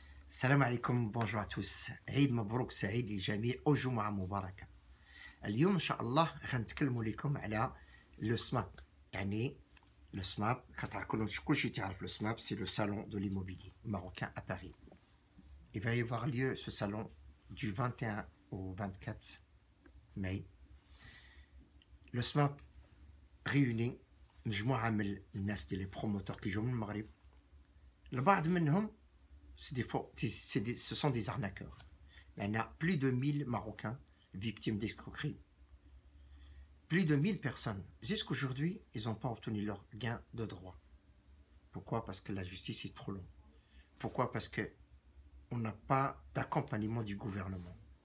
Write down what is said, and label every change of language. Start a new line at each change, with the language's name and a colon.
Arabic: السلام عليكم بونجور à tous عيد مبروك سعيد للجميع وجمعة مباركة. اليوم إن شاء الله غنتكلموا لكم على لو سماب. يعني لو سماب كتعرفوا كلشي تعرف لو سماب،
French: c'est le salon de l'immobilier marocain à Paris. Il va y avoir lieu ce salon du 21 au 24 mai. Le SMAP réunit
Arabic: مجموعة من الناس ديال لي بروموتور كيجيو من المغرب. البعض منهم
French: ce sont des arnaqueurs. Il y en a plus de 1000 Marocains victimes d'escroquerie. Plus de 1000 personnes. Jusqu'aujourd'hui, ils n'ont pas obtenu leur gain de droit. Pourquoi? Parce que la justice est trop longue. Pourquoi? Parce qu'on n'a pas d'accompagnement du gouvernement.